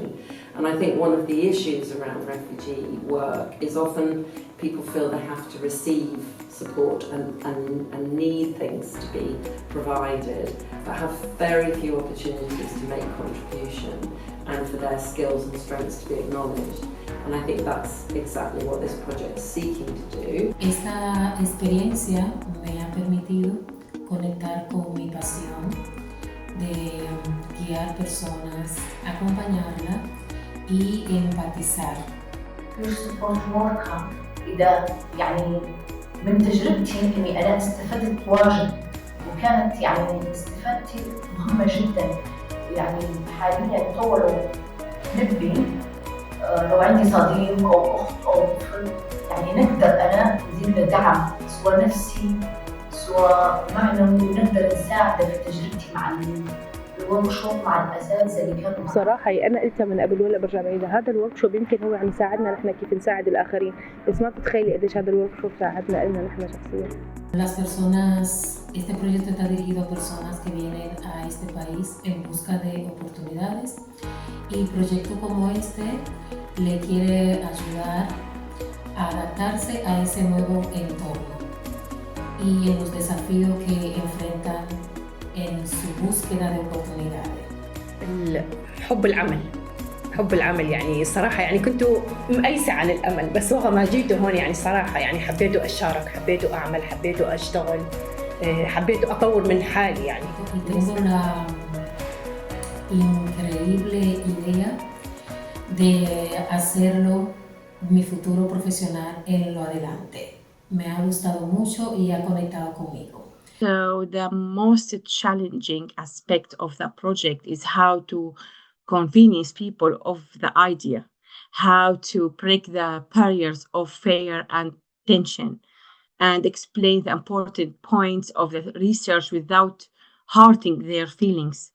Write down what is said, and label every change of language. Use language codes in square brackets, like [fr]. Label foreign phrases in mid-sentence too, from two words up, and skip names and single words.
[en] And I think one of the issues around refugee work is often people feel they have to receive support and need things to be provided, but have very few opportunities to make contribution and for their skills and strengths to be acknowledged. And I think that's exactly what this project is seeking to do. [es] Esta experiencia me ha permitido conectar con mi pasión de guiar personas, acompañarla y empatizar. [en] peer support worker [ar] إذا يعني من تجربتي إني أنا استفدت واجد، وكانت يعني استفادتي مهمة جدا. يعني حاليا لو نبي لو عندي صديق أو أخت أو طفل يعني نقدر أنا نزيد له دعم سواء نفسي سواء معنوي، نقدر نساعده في تجربتي مع الوركشوب مع الأساتذة اللي كانوا بصراحة أنا قلتها من قبل ولا برجع بعيدها، هذا الوركشوب يمكن هو عم يساعدنا نحن كيف نساعد الآخرين، بس ما بتتخيلي قديش هذا الوركشوب ساعدنا إلنا نحن شخصيا. [es] Las personas, este proyecto está dirigido a personas que vienen a este país en busca de oportunidades, y proyectos como este le quiere ayudar a adaptarse a ese nuevo entorno y en los desafíos que enfrentan en su búsqueda de oportunidades. [ar] حب العمل يعني صراحة يعني كنت مأيسة عن الأمل، بس وقت ما جيت هون يعني صراحة يعني حبيت أشارك، حبيت أعمل، حبيت أشتغل، حبيت أطور من حالي يعني. [es] Tengo la increíble idea de hacerlo mi futuro profesional en lo adelante. Me ha gustado mucho y ha conectado conmigo. [en] So the most challenging aspect of the project is how to convince people of the idea, how to break the barriers of fear and tension, and explain the important points of the research without hurting their feelings.